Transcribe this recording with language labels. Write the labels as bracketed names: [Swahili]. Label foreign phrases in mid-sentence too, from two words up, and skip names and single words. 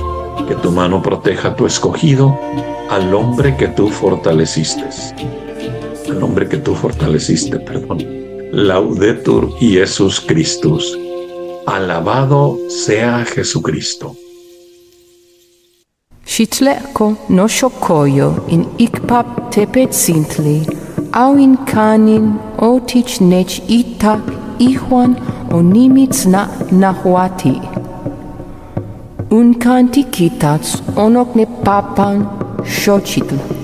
[Spanish] Que tu mano proteja a tu escogido, al hombre que tú fortaleciste. [Latin] Laudetur Iesus Christus. [Spanish] Alabado sea Jesucristo. [Nahuatl languages] Shitleko no shokoyo in ikpap tepet sintli, au in kanin otich nech ita ihuan onimitz na nahuati. Un kanti kitats onok ne papan shochitl.